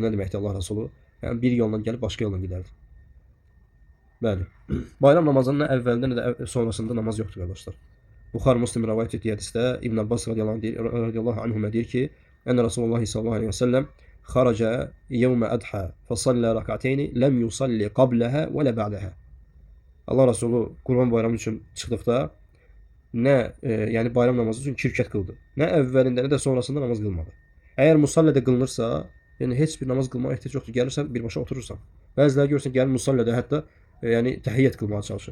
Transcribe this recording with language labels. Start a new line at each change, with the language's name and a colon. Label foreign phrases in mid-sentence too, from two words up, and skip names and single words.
Azerbaijani: Nə deməkdir Allah Resulü? Yəni bir yolla gəlib başqa yolla gedərdi. Bəli. Bayram namazının nə əvvəlində, nə də sonrasında namaz yoxdur qardaşlar. Buxari Müslim rivayet etdiyi hədisdə İbn Abbas
Arabic: رضي الله عنهما
Azerbaijani: deyir ki,
Arabic: "أن رسول الله صلى الله عليه وسلم خرج يوم الأضحى فصلى ركعتين لم يصل قبلها ولا بعدها."
Azerbaijani: Allah Resulü Qurban bayramı üçün çıxdıqda nə yəni bayram namazı üçün 2 rükət qıldı. Nə əvvəlində, nə də sonrasında namaz qılmadı. Əgər musallədə qılınırsa, yəni heç bir namaz qılmağa ehtiyac yoxdur. Gəlirsən birbaşa oturursan. Bəziləri görürsən gəlir musallədə hətta yəni təhiyyət qılmağa çalışır.